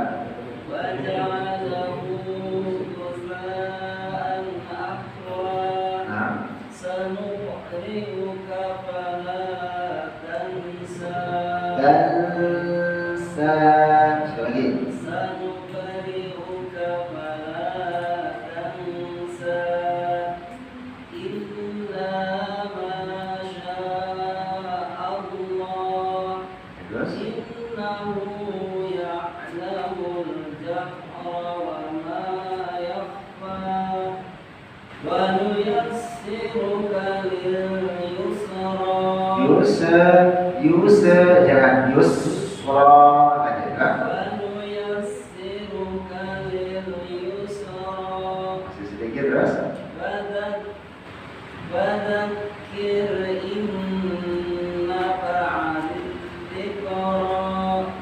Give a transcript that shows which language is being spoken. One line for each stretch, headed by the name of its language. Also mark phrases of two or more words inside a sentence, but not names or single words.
Arabic: وجعله غثاء أحوى.
Indonesian: Nah,
Arabic: سنقرئك فلا تنسى.
Indonesian: tansa sekali lagi.
Arabic: سنقرئك فلا تنسى إلا ما شاء الله.
Indonesian: Terus
Arabic: إنه يعلم الجهر وما يخفى. ونيسرك لليسرى.
Indonesian: Yusra jangan yusra aja kan?
Arabic: ونيسرك لليسرى.
Indonesian: Masih sedikit terus.
Arabic: فذكر إن نفعت الذكرى.